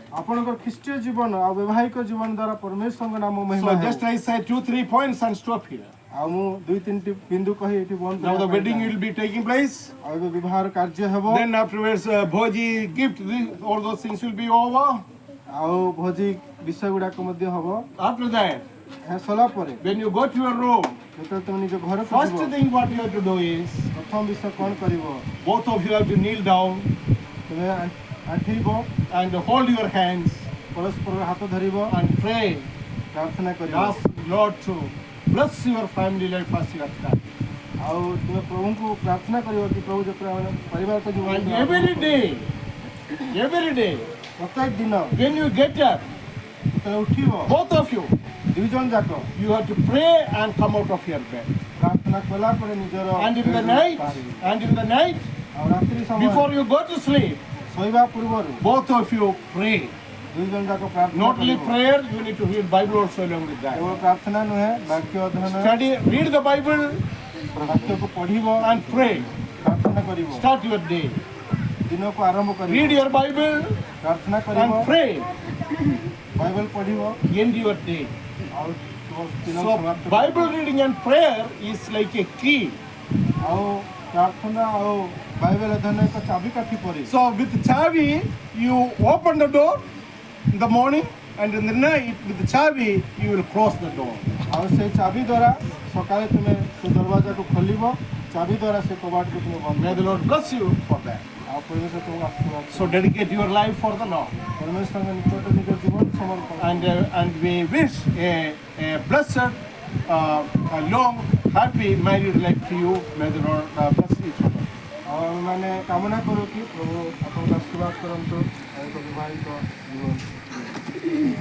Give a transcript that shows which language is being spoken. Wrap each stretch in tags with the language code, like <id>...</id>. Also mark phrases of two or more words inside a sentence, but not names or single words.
<or>ଆପଣଙ୍କ ଖ୍ରୀଷ୍ଟୀୟ ଜୀବନ ଆଉ ବୈବାହିକ ଜୀବନ ଦ୍ୱାରା ପରମେଶ୍ୱରଙ୍କ ନାମ ମହିମା So ହେବ।</or> <en>just I said 2-3 points and stop here.</en> <or>ଆଉ ମୁଁ 2-3ଟି ବିନ୍ଦୁ କହି ଏଠି ବନ୍ଦ</or> <en>Now the</en> <or>କରିବା ପାଇଁ wedding ଚାହେଁ।</or> <en>will be taking place.</en> <or>ଆଉ ଏବେ ବିବାହର କାର୍ଯ୍ୟ ହେବ।</or> <en>Then afterwards, bhoji, gift, all those things will be over.</en> <or>ଆଉ ଭୋଜି ବିଷୟ ଗୁଡାକ ମଧ୍ୟ ହବ।</or> <en>After that,</en> <or>ଏହା ସରିଲା ପରେ</or> <en>when you go to your room,</en> <or>ଯେତେବେଳେ ତୁମେ ନିଜ ଘରକୁ first ଯିବ</or> <en>thing what you have to do is,</en> <or>ପ୍ରଥମ ବିଷୟ କଣ କରିବ?</or> <en>both of you have to kneel down.</en> <or>ତୁମେ ଆଣ୍ଠେଇବ</or> <en>and hold your hands</en> <or>ପରସ୍ପରର ହାତ ଧରିବ</or> <en>and pray.</en> <or>ପ୍ରାର୍ଥନା କରିବ</or> <en>Ask Lord to bless your family life as you have done.</en> <or>ଆଉ ତୁମେ ପ୍ରଭୁଙ୍କୁ ପ୍ରାର୍ଥନା କରିବ କି ପ୍ରଭୁ ଯେପରି ପରିବାର</or> <en>And every day,</en> <or>ପ୍ରତ୍ୟେକ ଦିନ</or> <en>when you get up,</en> <or>ଯେତେବେଳେ ଉଠିବ</or> <en>both of you,</en> <or>ଦୁଇ ଜଣ ଯାକ</or> <en>you have to pray and come out of your bed.</en> <or>ପ୍ରାର୍ଥନା କଲା ପରେ ନିଜର</or> <en>And in the night,</en> <or>ଆଉ ରାତ୍ରି ସମୟ</or> <en>before you go to sleep,</en> <or>ଶୋଇବା ପୂର୍ବରୁ</or> <en>both of you pray.</en> <or>ଦୁଇ ଜଣ ଯାକ ପ୍ରାର୍ଥନା</or> <en>Not only</en> <or>କରିବ।</or> <en>prayer, you need to read Bible also along with that.</en> <or>କେବଳ ପ୍ରାର୍ଥନା ନୁହେଁ ବାକ୍ୟ ଅଧ୍ୟୟନ</or> <en>Study, read the Bible</en> <or>ବାକ୍ୟକୁ ପଢିବ</or> <en>and pray.</en> <or>ପ୍ରାର୍ଥନା କରିବ</or> <en>Start your day.</en> <or>ଦିନକୁ ଆରମ୍ଭ Read କରିବ</or> <en>your Bible</en> <or>ପ୍ରାର୍ଥନା କରିବ</or> <en>and pray.</en> <or>ବାଇବେଲ ପଢିବ</or> <en>End your day.</en> <or>ଆଉ ତୁମ ଦିନ So ସମାପ୍ତ</or> <en>Bible reading and prayer is like a key.</en> <or>ଆଉ ପ୍ରାର୍ଥନା ଆଉ ବାଇବେଲ ଅଧ୍ୟୟନ ଏକ ଚାବିକାଠି ପରି</or> <en>So with chavi, you open the door in the morning, and in the night with the chavi, you will close the door.</en> <or>ଆଉ ସେଇ ଚାବି ଦ୍ୱାରା ସକାଳେ ତୁମେ ସେ ଦରବାଜାକୁ ଖୋଲିବ ଚାବି ଦ୍ୱାରା ସେ କବାଟକୁ ତୁମେ ବନ୍ଦ</or> <en>May the Lord bless you for that.</en> <or>ଆଉ ପରିବେଶ ତୁମକୁ ଆଶୀର୍ବାଦ</or> <en>So dedicate your life for the Lord.</en> <or>ପରମେଶ୍ୱରଙ୍କ ନିକଟରେ ନିଜ ଜୀବନ ସମର୍ପଣ</or> <en>And we wish a blessed, a long, happy married life to you. May the Lord bless each other.</en> <or>ଆଉ ଆମେମାନେ କାମନା କରୁ କି ପ୍ରଭୁ ଆପଣଙ୍କୁ ଆଶୀର୍ବାଦ କରନ୍ତୁ ଆଉ ଏକ ବିବାହିତ ଜୀବନ</or>